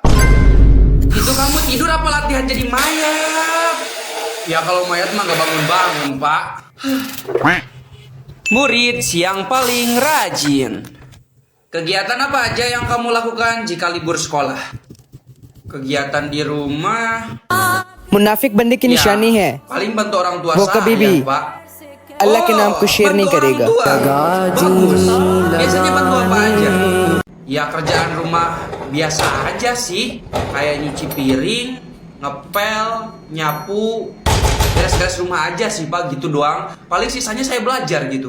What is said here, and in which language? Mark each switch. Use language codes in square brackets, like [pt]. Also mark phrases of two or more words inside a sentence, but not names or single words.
[id] Itu kamu tidur apa latihan jadi mayat? Ya kalau mayat mah gak bangun-bangun pak. Murid yang paling rajin. Kegiatan apa aja yang kamu lakukan jika libur sekolah? Kegiatan di rumah. [hi] मुनाफिक बंदे की निशानी है [id] Paling bantu orang tua [hi] वो [id] saya [hi] कभी भी [id] pak. [hi] अल्लाह के नाम को शेयर नहीं [id] bantu orang [hi] करेगा [id] tua. Bagus. Biasanya bantu apa aja? Ya kerjaan rumah biasa aja sih. Kayak nyuci piring, ngepel, nyapu, beres-beres rumah aja sih pak, gitu doang. Paling sisanya saya belajar gitu.